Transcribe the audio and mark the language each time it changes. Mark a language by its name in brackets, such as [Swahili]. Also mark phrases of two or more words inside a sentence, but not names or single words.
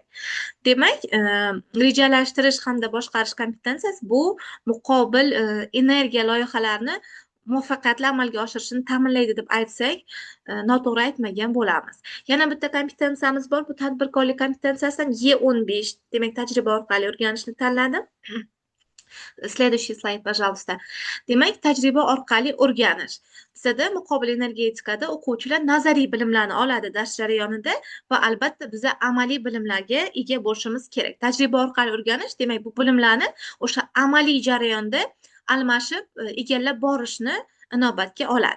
[Uzbek] Demak, rejalashtirish hamda boshqarish kompetensiyasi bu muqobil energiya loyihalarini muvaffaqiyatli amalga oshirishni ta'minlaydi deb aytsak, noto'g'ri aytmagan bo'lamiz. Yana bitta kompetensiyamiz bor. Bu tadbirkorlik kompetensiyasidan E15, demak, tajriba orqali o'rganishni tanladim. [Russian] Следующий slayd, пожалуйста. [Uzbek] Demak, tajriba orqali o'rganish. Bizada muqobil energetikada o'quvchilar nazariy bilimlarni oladi dars jarayonida va albatta biza amaliy bilimlarga ega bo'lishimiz kerak. Tajriba orqali o'rganish, demak, bu bilimlarni o'sha amaliy jarayonda almashib, egallab borishni inobatga oladi.